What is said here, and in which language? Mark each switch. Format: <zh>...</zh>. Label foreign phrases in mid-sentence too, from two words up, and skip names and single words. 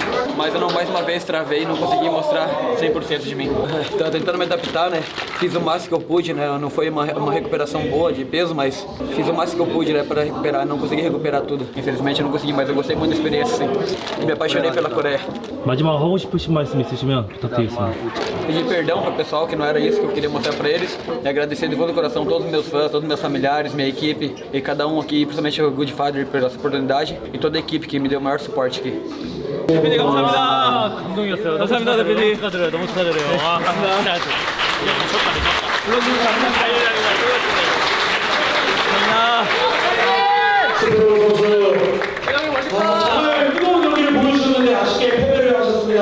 <pt>Mas eu não mais uma vez travei e não consegui mostrar 100% de mim. Tava tentando me adaptar, né? Fiz o máximo que eu pude, né? Não foi uma recuperação boa de peso, mas fiz o máximo que eu pude, né? Pra recuperar. Não consegui recuperar tudo. Infelizmente eu não consegui, mas eu gostei muito da experiência, sim. E me apaixonei pela Coreia.</pt> <ko>마지막 하고 싶으신 말씀 있으시면 부탁드리겠습니다.</ko> <pt>Pedir perdão pro pessoal, que não era isso que eu queria mostrar pra eles. E agradecer de todo o coração todos os meus fãs, todos os meus familiares, minha equipe e cada um aqui, principalmente o Good Father por essa oportunidade e toda a equipe que me deu o maior suporte aqui.</pt> <ko>대표님 감사합니다. 감동이었어요. 감사합니다, 대표님. 축하드려요. 너무 축하드려요. 와, 감사합니다. 정말 뜨거운 경기를 보여주셨는데 아쉽게 패배를 하셨습니다.</ko>